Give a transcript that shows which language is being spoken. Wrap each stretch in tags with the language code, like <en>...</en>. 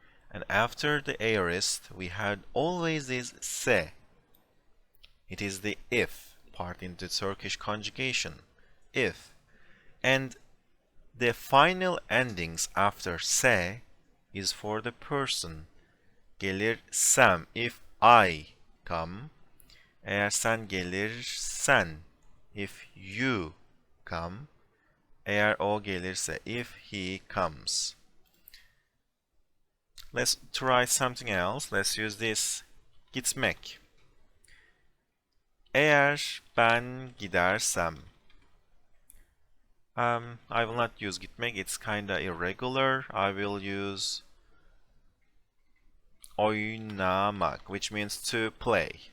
<en>And after the aorist, we had always this se. It is the if part in the Turkish conjugation. If. And the final endings after se is for the person.</en> <tr>Gelirsem,</tr> <en>if I come.</en> <tr>Eğer sen gelirsen,</tr> <en>if you come.</en> <tr>Eğer o gelirse,</tr> <en>if he comes. Let's try something else. Let's use this.</en> <tr>Gitmek. Eğer ben gidersem.</tr> <en>I will not use gitmek. It's kinda irregular. I will use oynamak, which means to play.</en>